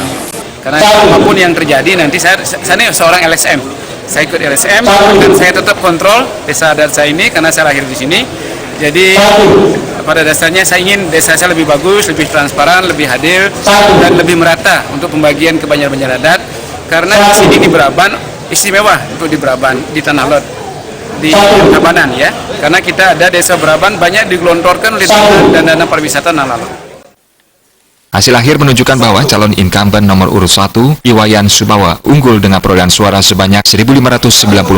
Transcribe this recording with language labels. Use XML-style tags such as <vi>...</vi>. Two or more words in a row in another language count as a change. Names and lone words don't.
<id>Karena apapun yang terjadi nanti saya ini seorang LSM. Saya ikut LSM dan saya tetap kontrol desa adat saya ini karena saya lahir di sini. Jadi pada dasarnya saya ingin desa saya lebih bagus, lebih transparan, lebih hadir dan lebih merata untuk pembagian ke banjar-banjar adat. Karena di sini di Braban istimewa untuk di Braban, di Tanah Lot, di Tabanan ya. Karena kita ada desa Braban banyak digelontorkan oleh dana pariwisata Tanah Lot. Hasil akhir menunjukkan bahwa calon incumbent nomor urut 1, Iwayan Sumawa, unggul dengan perolehan suara sebanyak 1.594 suara.</id>